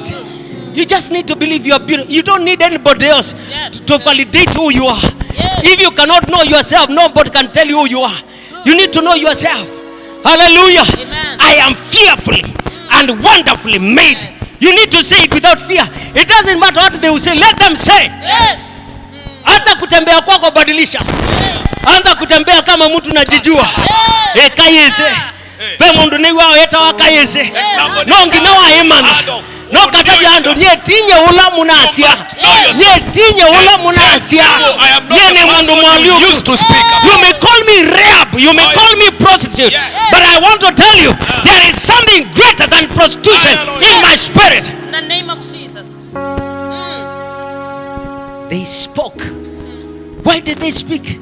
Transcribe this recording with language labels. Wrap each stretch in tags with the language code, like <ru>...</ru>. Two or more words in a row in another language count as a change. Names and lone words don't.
<en>You just need to believe you are beautiful. You don't need anybody else to validate who you are. If you cannot know yourself, nobody can tell you who you are. You need to know yourself. Hallelujah. Amen. I am fearfully and wonderfully made. You need to say it without fear. It doesn't matter what they will say. Let them say. Yes.</en> <sw>Hata kutembea kwako badilisha. Anza kutembea kama mtu najijua.</sw> <kam>Kayeze. Pe mundu ni wao eta wakayeze. No ngina wa imana. No kataja ando nye tinye ula munasia. Nye tinye ula munasia. Nye ni mundu mwaliu.</kam> <en>You may call me rehab. You may call me prostitute. But I want to tell you, there is something greater than prostitution in my spirit. In the name of Jesus. They spoke. Why did they speak?</en>